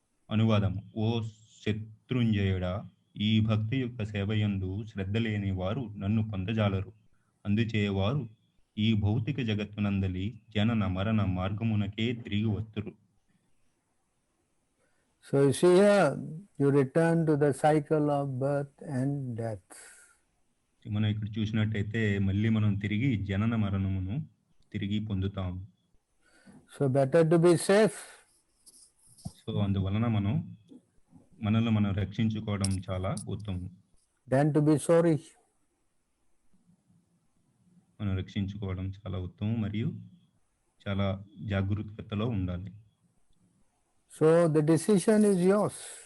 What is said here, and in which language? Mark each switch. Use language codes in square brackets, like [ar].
[te] అనువాదము: ఓ శత్రుంజయుడా, ఈ భక్తి యొక్క సేవయందు శ్రద్ధ లేని వారు నన్ను పొందజాలరు. అందుచేవారు ఈ భౌతిక జగత్తునందలి జనన మరణ మార్గమునకే తిరిగి వస్తురు. [en] So you see here, you return to the cycle of birth and death. [te] మనం ఇక్కడ చూసినట్టయితే మళ్ళీ మనం తిరిగి జనన మరణమును తిరిగి పొందుతాం. [en] So better to be safe. [te] So అందువలన మనల్ని మనం రక్షించుకోవడం చాలా ఉత్తమం. [en] Than to be sorry. [te] మనం రక్షించుకోవడం చాలా ఉత్తమం మరియు చాలా జాగరూకతలో ఉండాలి. [en] So the decision is yours.